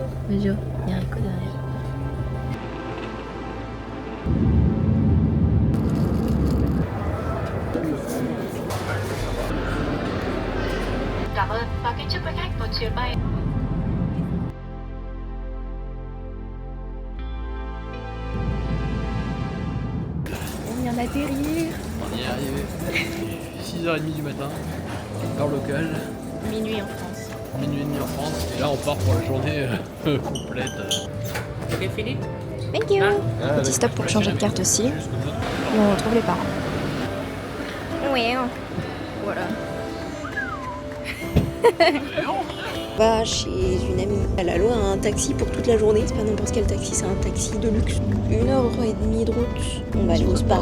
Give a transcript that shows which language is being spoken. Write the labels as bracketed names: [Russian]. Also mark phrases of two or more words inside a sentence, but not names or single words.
[French] Bonjour, il y a Rico derrière. [Vietnamese] Cảm ơn và kính chúc quý khách một chuyến bay. [French] On vient d'atterrir. On y est arrivé. 6h30 du matin, heure locale, Minuit en France. minuit et demi en France. Et là on part pour la journée complète. Ok, Philippe. [English] Thank you. [French] Petit stop pour changer de carte aussi. Et on retrouve les parents. Oui. Voilà. On va chez une amie. Elle a loué un taxi pour toute la journée. C'est pas n'importe quel taxi, c'est un taxi de luxe. 1h30 de route. On va aller au spa.